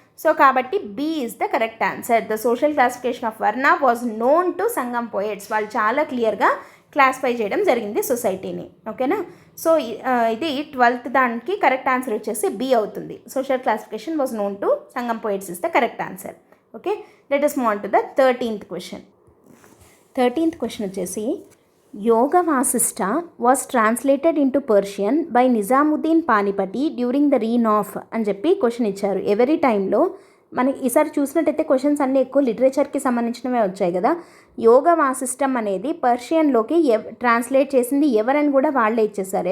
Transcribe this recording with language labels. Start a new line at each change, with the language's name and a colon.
Telugu: So కాబట్టి
English: B is the correct answer. The social classification of varna was known to Sangam poets.
Telugu: వాళ్ళు చాలా క్లియర్గా క్లాసిఫై చేయడం జరిగింది సొసైటీని. ఓకేనా. సో ఇది 12th దానికి కరెక్ట్ ఆన్సర్ వచ్చేసి బి అవుతుంది.
English: Social classification was known to Sangam poets is the correct answer. Okay, let us move on to the 13th question. 13th question వచ్చేసి, Yoga Vasishtha was translated into Persian by Nizamuddin Panipati during the reign of
Telugu: అని చెప్పి question ఇచ్చారు. ఎవరి టైంలో మనకి ఈసారి చూసినట్టయితే questions అన్నీ ఎక్కువ లిటరేచర్కి సంబంధించినవే వచ్చాయి కదా. యోగ వాసిష్టం అనేది పర్షియన్లోకి ట్రాన్స్లేట్ చేసింది ఎవరని కూడా వాళ్ళే ఇచ్చేసారు.